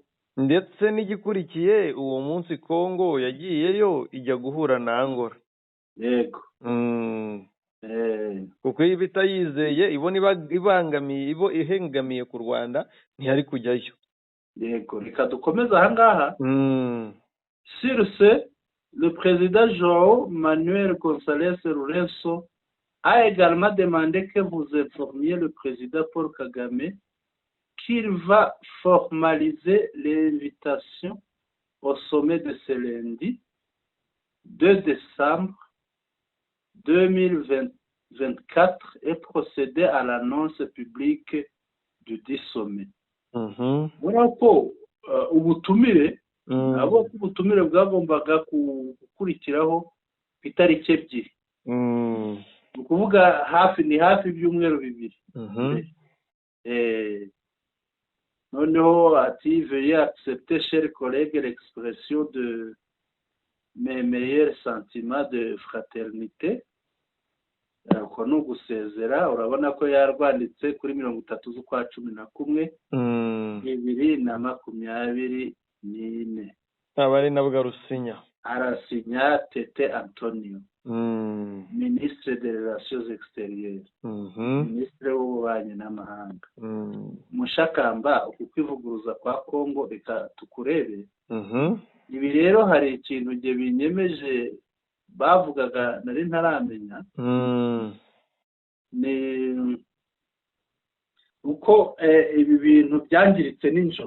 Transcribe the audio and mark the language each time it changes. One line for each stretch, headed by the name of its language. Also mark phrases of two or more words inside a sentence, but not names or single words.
Kinyarwanda: Ndetse n'igikurikiye uwo munsi Kongo yagiyeyo ijya guhura na Angola. Yego. Kuko iyo bitayizeye ibona ibangamiye ihengamiye ku Rwanda ntiyari kujyayo. Yego, reka dukomeze ahangaha.
French: Sur ce, le président João Manuel Gonçalves Lourenço a également demandé que vous informiez le président Paul Kagame qu'il va formaliser l'invitation au sommet de ce lundi 2 décembre 2024 et procéder à l'annonce publique du dit sommet.
Kinyarwanda: Voilà ko ubutumire ubutumire bwagombaga gukurikiraho ku itariki 2. Ukuvuga hafi ibyumweru 2. Noneho ati
French: veuillez accepter chers collègues l'expression de mes meilleurs sentiments de fraternité.
Kinyarwanda: Ko no gusezera, urabona ko yarwanditse kuri 30 z'ukwa 11 2024. aba ari nabwo arusinya. arasinya Tete Antonio,
French: ministre de relations extérieures,
Kinyarwanda: ministre w'ububanyi n'amahanga. Mushakamba, uku kwivuguruza kwa Kongo reka tukurebe. Ibi rero hari ikintu nge binyemeje bavugaga nari ntaramenya, ni uko ibi bintu byangiritse nijoro.